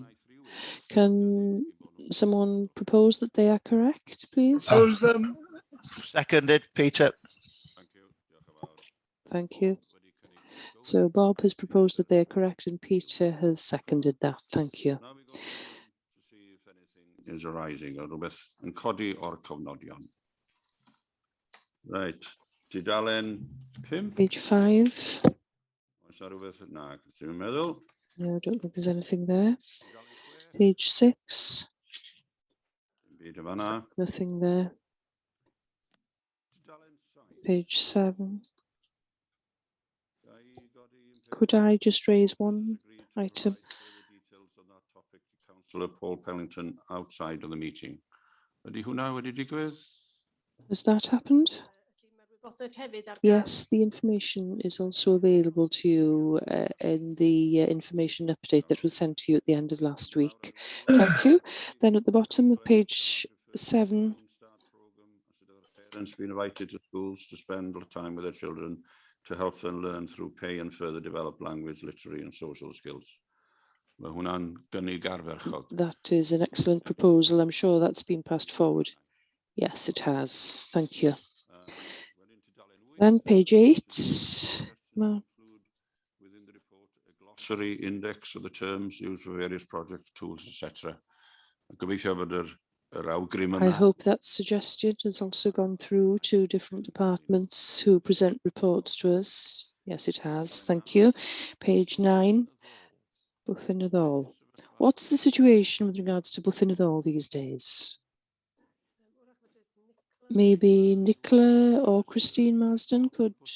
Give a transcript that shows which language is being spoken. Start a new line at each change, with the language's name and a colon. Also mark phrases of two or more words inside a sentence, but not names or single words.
English: Can someone propose that they are correct, please? Propose them. Seconded, Peter. Thank you. So Bob has proposed that they are correct and Peter has seconded that. Thank you. Now we go to see if anything is arising or
Welsh: rhywbeth yn codi o'r cofnodion. Right. Tudalen 5.
English: Page 5.
Welsh: Oes na rhywbeth? Na, dwi'n meddwl.
English: No, I don't think there's anything there. Page 6.
Welsh: Byd yma na.
English: Nothing there. Page 7. Could I just raise one item? Details on that topic to Councillor Paul Pellington outside of the meeting.
Welsh: Ydy hwnna wedi digwydd?
English: Has that happened? Yes, the information is also available to you in the information update that was sent to you at the end of last week. Thank you. Then at the bottom of page 7. Parents been invited to schools to spend time with their children to help them learn through play and further develop language, literary and social skills.
Welsh: Mae hwnna'n gynnig arferchog.
English: That is an excellent proposal. I'm sure that's been passed forward. Yes, it has. Thank you. Then page 8. Within the report, a glossary index of the terms used for various projects, tools, etc.
Welsh: Gobeithio bod yr awgrym yma.
English: I hope that suggestion has also gone through to different departments who present reports to us. Yes, it has. Thank you. Page 9, Bwthyn What's the situation with regards to Bwthyn these days? Maybe Nicola or Christine Marsden could.